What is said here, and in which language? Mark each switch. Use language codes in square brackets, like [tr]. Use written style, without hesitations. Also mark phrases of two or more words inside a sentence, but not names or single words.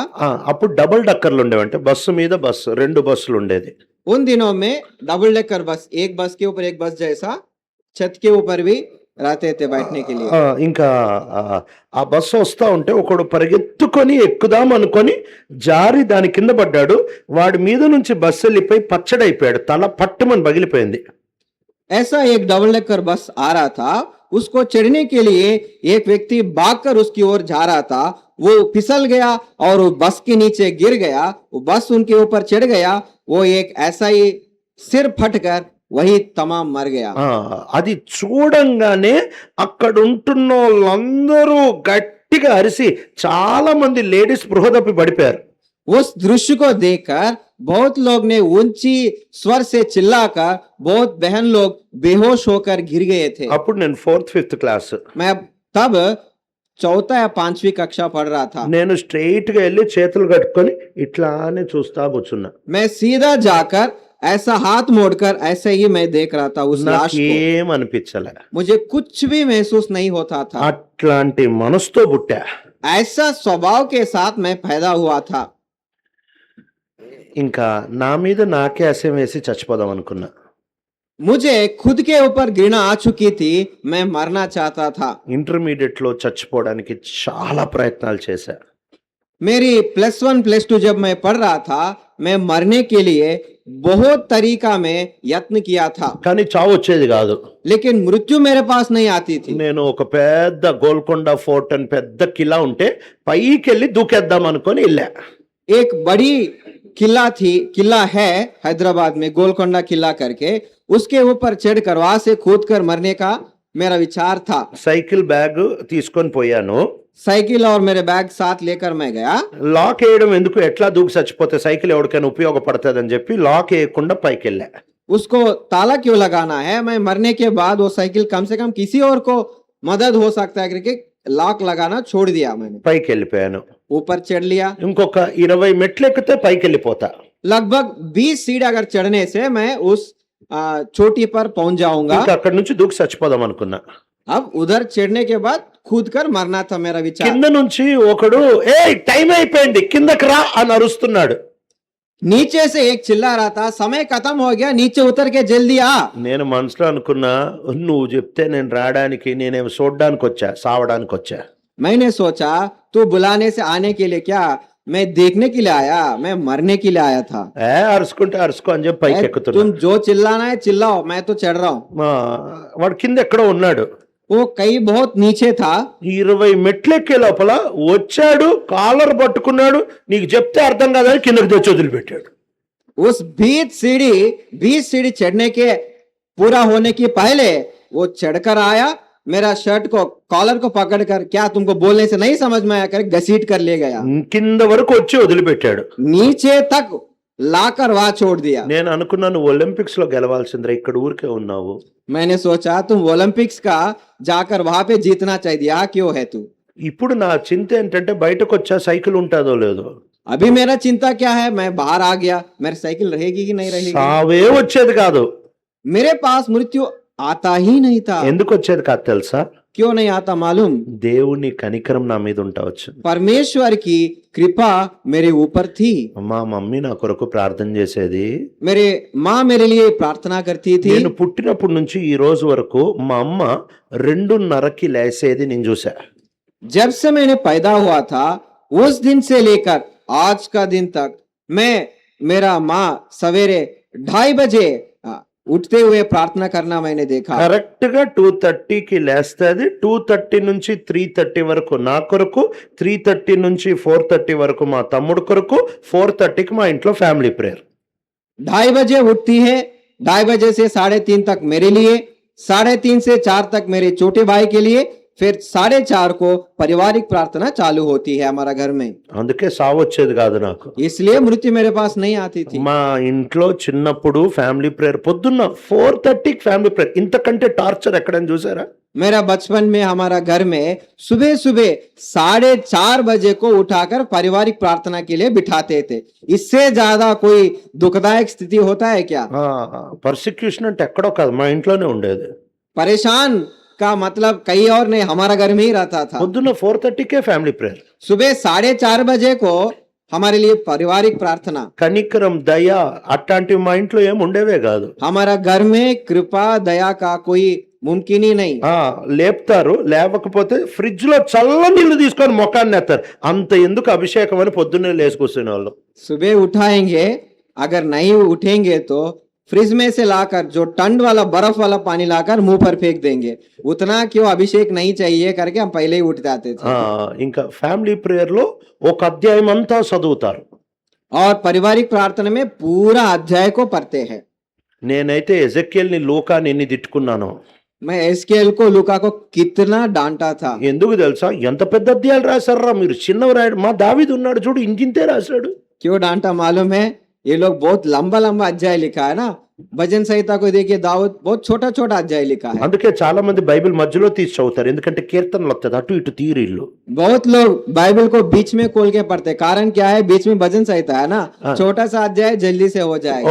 [te] అప్పుడు [en] double deckers [te] ఉండేవంటే బస్సు మీద బస్సు, 2 బస్సులు ఉండేది. [hi] उन दिनों में [en] double decker bus, [hi] एक बस के ऊपर एक बस जैसा, छत के ऊपर भी रहते थे बैठने के लिए। [te] ఇంకా ఆ బస్సు వస్తా ఉంటే ఒకడు పరిగెత్తుకొని ఎక్కుదాం అనుకొని జారి దాని కింద పడ్డాడు. వాడి మీద నుంచి బస్సు వెళ్ళిపోయి పచ్చడైపోయాడు, తల పట్టుమని పగిలిపోయింది. [hi] ऐसा एक [en] double decker bus [hi] आ रहा था, उसको चढ़ने के लिए एक व्यक्ति भागकर उसकी ओर जा रहा था। वो फिसल गया और वो बस के नीचे गिर गया। वो बस उनके ऊपर चढ़ गया। वो एक ऐसा ही सिर फटकर वही तमाम मर गया। [te] ఆ, అది చూడంగానే అక్కడ ఉంటున్న వాళ్ళందరూ గట్టిగా అరిసి చాలా మంది లేడీస్ స్పృహ తప్పి పడిపోయారు. [hi] उस दृश्य को देखकर बहुत लोग ने ऊंची स्वर से चिल्लाकर बहुत बहन लोग बेहोश होकर गिर गए थे। [te] అప్పుడు నేను 4th 5th క్లాస్. [hi] मैं तब चौथा या पांचवी कक्षा पढ़ रहा था। [te] నేను స్ట్రైట్ గా వెళ్ళి చేతులు కట్టుకొని ఇట్లానే చూస్తా కూర్చున్నా. [hi] मैं सीधा जाकर ऐसा हाथ मोड़कर ऐसे ही मैं देख रहा था उस लाश को। [te] నాకేం అనిపించలే. [hi] मुझे कुछ भी महसूस नहीं होता था। [te] అట్లాంటి మనసుతో పుట్టా. [hi] ऐसा स्वभाव के साथ मैं पैदा हुआ था। [te] ఇంకా నా మీద నాకే అసహ్యం వేసి చచ్చిపోదాం అనుకున్నా. [hi] मुझे खुद के ऊपर घृणा आ चुकी थी। मैं मरना चाहता था। [te] ఇంటర్మీడియట్ లో చచ్చిపోవడానికి చాలా ప్రయత్నాలు చేశా. [hi] मेरी +1 +2 जब मैं पढ़ रहा था, मैं मरने के लिए बहुत तरीका में यत्न किया था, [te] కానీ చావు వచ్చేది కాదు. [hi] लेकिन मृत्यु मेरे पास नहीं आती थी। [te] నేను ఒక పెద్ద గోల్కొండ ఫోర్ట్ అని పెద్ద కిలా ఉంటే పైకి వెళ్ళి దూకేద్దాం అనుకొని వెళ్ళా. [hi] एक बड़ी किला है हैदराबाद में, गोलकोंडा किला करके। उसके ऊपर चढ़कर वहां से कूदकर मरने का मेरा विचार था। [en] cycle bag [te] తీసుకొని పోయాను. [hi] साइकिल और मेरे बैग साथ लेकर मैं गया। [te] లాక్ వేయడం ఎందుకు, ఎట్లా దూకి చచ్చిపోతే సైకిల్ ఎవరికైనా ఉపయోగపడుతుంది అని చెప్పి లాక్ వేయకుండా పైకి వెళ్ళా. [hi] उसको ताला क्यों लगाना है, मैं मरने के बाद वो साइकिल कम से कम किसी और को मदद हो सकता है करके लॉक लगाना छोड़ दिया मैंने। [te] పైకి వెళ్ళిపోయాను. [hi] ऊपर चढ़ लिया। [te] ఇంకొక 20 మెట్లు ఎక్కితే పైకి వెళ్ళిపోతా. [hi] लगभग 20 सीढ़ी अगर चढ़ने से मैं उस चोटी पर पहुंच जाऊंगा। [te] ఇంకా అక్కడ నుంచి దూకి చచ్చిపోదాం అనుకున్నా. [hi] अब उधर चढ़ने के बाद कूद कर मरना था मेरा विचार। [te] కింద నుంచి ఒకడు ఏ టైం అయిపోయింది కిందకి రా అని అరుస్తున్నాడు. [hi] नीचे से एक चिल्ला रहा था, समय खत्म हो गया, नीचे उतर के जल्दी आ। [te] నేను మనసులో అనుకున్నా, నువ్వు చెప్తే నేను రావడానికి, నేనేమో చూడడానికి వచ్చా, సావడానికి వచ్చా. [hi] मैंने सोचा तू बुलाने से आने के लिए क्या, मैं देखने के लिए आया, मैं मरने के लिए आया था। [te] అరుచుకుంటే అరుచుకో అని చెప్పి పైకి ఎక్కుతున్నా. [hi] तुम जो चिल्लाना है चिल्लाओ, मैं तो चढ़ रहा हूँ। [te] వాడు కింద ఎక్కడో ఉన్నాడు. [hi] वो कहीं बहुत नीचे था। [te] 20 మెట్లు ఎక్కే లోపల వచ్చాడు, కాలర్ పట్టుకున్నాడు, నీకు చెప్తే అర్థం కాదని కిందకి తెచ్చి వదిలిపెట్టాడు. [hi] उस 20 सीढ़ी चढ़ने के पूरा होने के पहले वो चढ़कर आया, मेरा शर्ट को कॉलर को पकड़कर, क्या तुमको बोलने से नहीं समझ में आया कर घसीट कर ले गया। [te] కింద వరకు వచ్చి వదిలిపెట్టాడు. [hi] नीचे तक लाकर वहां छोड़ दिया। [te] నేను అనుకున్నాను ఒలింపిక్స్ లో గెలవాల్సిందిరా, ఇక్కడ ఊరికే ఉన్నావు. [hi] मैंने सोचा तुम ओलंपिक्स का जाकर वहां पे जीतना चाहिए, यहाँ क्यों है तू। [te] ఇప్పుడు నా చింత ఏంటంటే బయటకు వచ్చా సైకిల్ ఉంటుందో లేదో. [hi] अभी मेरा चिंता क्या है, मैं बाहर आ गया, मेरी साइकिल रहेगी कि नहीं रहेगी। [te] సావే వచ్చేది కాదు. [hi] मेरे पास मृत्यु आता ही नहीं था। [te] ఎందుకు వచ్చేది కాదు తెలుసా? [hi] क्यों नहीं आता मालूम? [te] దేవుని కనికరం నా మీద ఉండవచ్చు. [hi] परमेश्वर की कृपा मेरे ऊपर थी। [te] మా మమ్మీ నా కొరకు ప్రార్థన చేసేది. [hi] मेरे माँ मेरे लिए प्रार्थना करती थी। [te] నేను పుట్టినప్పటి నుంచి ఈ రోజు వరకు మా అమ్మ 2:30కి లేసేది నేను చూసా. [hi] जब से मैंने पैदा हुआ था उस दिन से लेकर आज का दिन तक मेरा माँ सवेरे 2:30 बजे उठते हुए प्रार्थना करना मैंने देखा। [te] కరెక్ట్ గా 2:30కి లేస్తది. 2:30 నుంచి 3:30 వరకు నా కొరకు, 3:30 నుంచి 4:30 వరకు మా తమ్ముడు కొరకు, 4:30కి మా ఇంట్లో [en] family prayer. [hi] 2:30 बजे उठती है, 2:30 बजे से 3:30 तक मेरे लिए, 3:30 से 4 तक मेरे छोटे भाई के लिए, फिर 4:30 को पारिवारिक प्रार्थना चालू होती है हमारा घर में। [te] అందుకే సావు వచ్చేది కాదు నాకు. [hi] इसलिए मृत्यु मेरे पास नहीं आती थी। [te] మా ఇంట్లో చిన్నప్పుడు [en] family prayer [te] పొద్దున్న 4:30కి [en] family prayer. [te] ఇంతకంటే టార్చర్ ఎక్కడని చూసారా? [hi] मेरा बचपन में हमारा घर में सुबह सुबह 4:30 बजे को उठाकर पारिवारिक प्रार्थना के लिए बिठाते थे। इससे ज्यादा कोई दुखदायक स्थिति होता है क्या? [te] పర్సిక్యూషన్ అంటే ఎక్కడో కాదు, మా ఇంట్లోనే ఉండేది. [hi] परेशान का मतलब कहीं और नहीं, हमारा घर में ही रहता था। [te] పొద్దున్న 4:30కే [en] family prayer. [hi] सुबह 4:30 बजे को हमारे लिए पारिवारिक प्रार्थना। [te] కనికరం, దయ అట్లాంటివి మా ఇంట్లో ఏం ఉండేవే కాదు. [hi] हमारा घर में कृपा दया का कोई मुमकिन ही नहीं। [te] లేపుతారు, లేవకపోతే ఫ్రిడ్జ్ లో చల్ల నీళ్లు తీసుకొని మొఖాన్ని ఎత్తారు. అంత ఎందుకు అభిషేకం అని పొద్దున్నే లేచి కూర్చునే వాళ్ళు. [hi] सुबह उठाएंगे, अगर नहीं उठेंगे तो फ्रिज में से लाकर जो ठंड वाला बर्फ वाला पानी लाकर मुंह पर फेंक देंगे, उतना क्यों अभिषेक नहीं चाहिए करके हम पहले ही उठ जाते थे। [te] ఇంకా [en] family prayerలో [te] ఒక అధ్యాయం అంతా చదువుతారు. [hi] और पारिवारिक प्रार्थना में पूरा अध्याय को पढ़ते हैं। [te] నేనైతే ఎజెక్యేల్ని లూకాని ఎన్ని తిట్టుకున్నాను. [hi] मैं एस्केल को लूका को कितना डांटा था। [te] ఎందుకు తెలుసా? ఎంత పెద్ద అధ్యాయాలు రాశారా మీరు, చిన్నవి రాయడు. మా దావీదు ఉన్నాడు చూడు, ఇంతింతే రాశాడు. [hi] क्यों डांटा मालूम है? ये लोग बहुत लंबा लंबा अध्याय लिखा है ना। भजन संहिता को देखिए, दाऊद बहुत छोटा छोटा अध्याय लिखा है। [te] అందుకే చాలా మంది బైబిల్ మధ్యలో తీసి చదువుతారు, ఎందుకంటే కీర్తనలు వస్తుంది, అటు ఇటు తీరిళ్ళు. [hi] बहुत लोग बाइबल को बीच में खोल के पढ़ते, कारण क्या है? बीच में भजन संहिता है ना, छोटा सा अध्याय जल्दी से हो जाएगा,